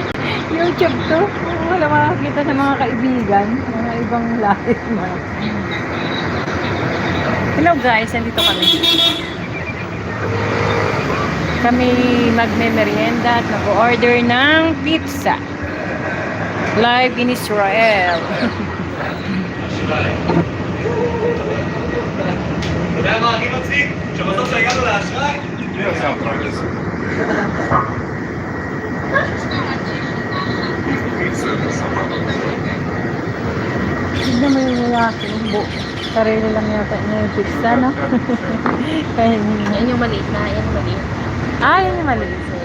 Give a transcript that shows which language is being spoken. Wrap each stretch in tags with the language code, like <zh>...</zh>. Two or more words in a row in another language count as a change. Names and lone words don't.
<tl>YouTube to. Wala makakita ng mga kaibigan. Mga ibang live.</tl> <en>Hello guys.</en> <tl>Nandito kami. Kami magme-merienda at mag-order ng pizza.</tl> <en>Live in Israel.</en> <he>אתה יודע מה הכי מצחיק? שבסוף שהגענו לאשראי, מי עושה פרייבס?</he> <tl>Tignan mo yung lalaki. Sarili lang yata niya yung pizza, no? Kaya Yan yung maliit na. Yan yung maliit. ah, yun yung maliit.</tl>